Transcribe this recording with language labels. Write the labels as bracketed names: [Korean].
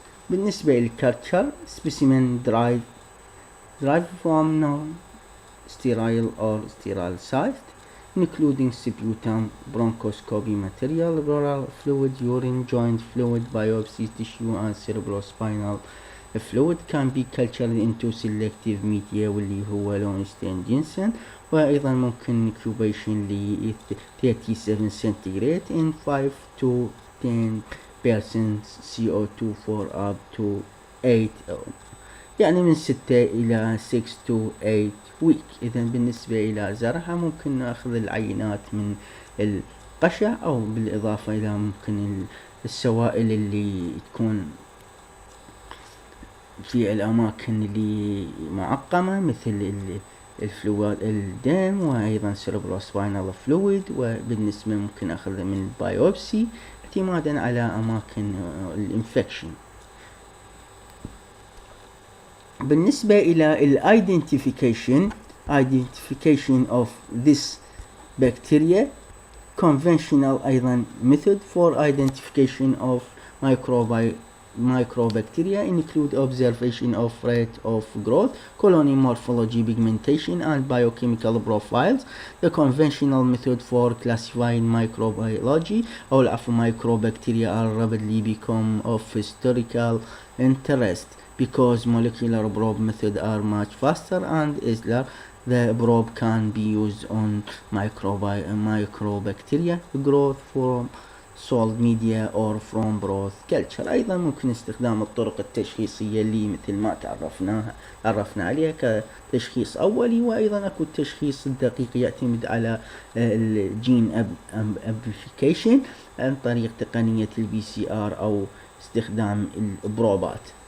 [Arabic] بالنسبة [English] للculture specimen derived from non-sterile or sterile site including sputum, bronchoscopy material, pleural fluid, urine, joint fluid, biopsy tissue and cerebrospinal fluid can be cultured into selective media [Arabic] واللي هو لونستين جينسن. وأيضا ممكن [English] incubation ل 37 centigrade in 5 to 10% CO2 for up to 8 [Arabic] يعني من 6 إلى 6 [English] to 8 week. [Arabic] إذا بالنسبة إلى زرعها ممكن نأخذ العينات من القشع أو بالإضافة إلى ممكن السوائل اللي تكون في الأماكن اللي معقمة مثل الفلويد الدم وأيضا cerebrospinal fluid. وبالنسبة ممكن أخذها من البايوبسي اعتمادا على أماكن الانفكشن. بالنسبة إلى [English] identification of this bacteria, conventional [Arabic] أيضا [English] method for identification of microbacteria include observation of rate of growth, colony morphology, pigmentation, and biochemical profiles. The conventional method for classifying microbiology or microbacteria are rapidly become of historical interest because molecular probe methods are much faster and easier. The probe can be used on microbacteria growth from soil media or from broth culture. [Arabic] أيضا ممكن استخدام الطرق التشخيصية اللي مثل ما تعرفنا عليها كتشخيص أولي، وأيضا أكو التشخيص الدقيق يعتمد على الجين امبليفيكيشن عن طريق تقنية البي سي ار أو استخدام البروبات.